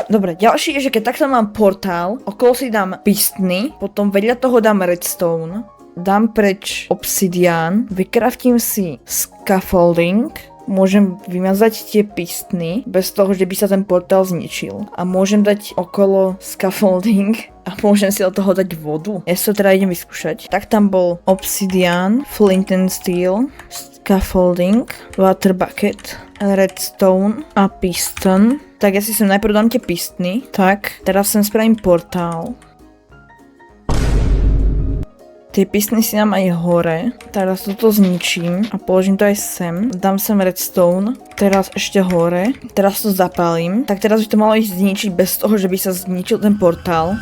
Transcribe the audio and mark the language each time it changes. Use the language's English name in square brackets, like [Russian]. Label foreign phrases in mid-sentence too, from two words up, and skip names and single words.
[Slovak] Dobre, ďalší je, že keď takto mám portál, okolo si dám pistny, potom vedľa toho dám redstone, dám preč obsidian, vykraftím si scaffolding, môžem vymazať tie pistny bez toho, že by sa ten portál zničil. A môžem dať okolo scaffolding a môžem si od toho dať vodu. Ja sa teda idem vyskúšať. Tak tam bol obsidian, [English] flint and steel, scaffolding, water bucket, redstone a piston. [Slovak] Tak ja si sem najprv dám tie pistny. Tak, teraz sem spravím portál. Tie pistny si dám aj hore, teraz toto zničím a položím to aj sem, dám sem redstone, teraz ešte hore, teraz to zapálím, tak teraz by to malo ísť zničiť bez toho, že by sa zničil ten portál.